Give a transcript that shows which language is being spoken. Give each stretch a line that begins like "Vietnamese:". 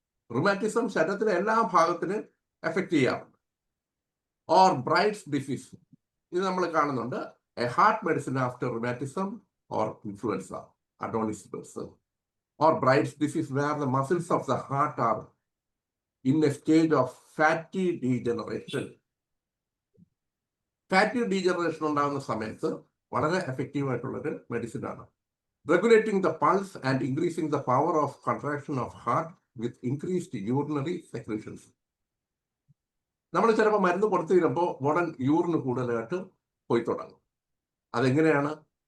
Malayalam: Rheumatism ശരീരത്തിലെ എല്ലാ ഭാഗത്തിനും എഫക്റ്റ് ചെയ്യാറുണ്ട്.
English: or Bright's disease,
Malayalam: ഇത് നമ്മൾ കാണുന്നുണ്ട്.
English: A heart medicine after rheumatism or influenza, Adonis person or Bright's disease, where the muscles of the heart are in a stage of fatty degeneration.
Malayalam: Fatty degeneration ഉണ്ടാകുന്ന സമയത്ത് വളരെ effective ആയിട്ടുള്ളൊരു medicine ആണ്.
English: Regulating the pulse and increasing the power of contraction of heart with increased urinary secretions.
Malayalam: നമ്മൾ ചിലപ്പോൾ മരുന്ന് കൊടുത്തു തീരുമ്പോൾ ഉടൻ യൂറിന് കൂടുതലായിട്ട് പോയി തുടങ്ങും. അതെങ്ങനെയാണ്?